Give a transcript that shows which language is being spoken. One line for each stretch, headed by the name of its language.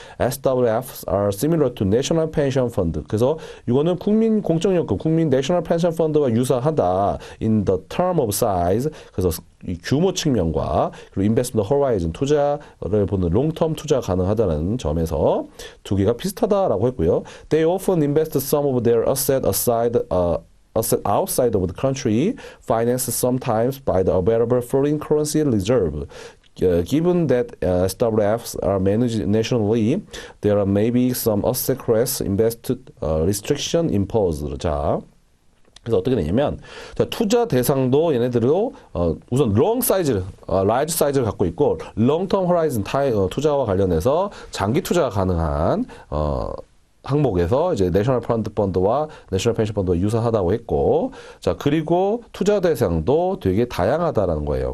English: SWFs are similar to National Pension Fund.
Korean: 그래서 이거는 국민 공적연금, 국민 National Pension Fund와 유사하다.
English: In the term of size.
Korean: 그래서 이 규모 측면과 그리고 investment horizon 투자를 보는 롱텀 투자 가능하다는 점에서 두 개가 비슷하다라고 했고요.
English: They often invest some of their asset outside of the country, financed sometimes by the available foreign currency reserve. Given that SWFs are managed nationally, there may be some asset class invest restriction imposed.
Korean: 자. 그래서 어떻게 되냐면 투자 대상도 얘네들도 우선 롱 사이즈, 라이즈 사이즈를 갖고 있고 롱텀 호라이즌 투자와 관련해서 장기 투자가 가능한 항목에서 이제 내셔널 펀드와 내셔널 펜션 펀드와 유사하다고 했고, 자 그리고 투자 대상도 되게 다양하다라는 거예요.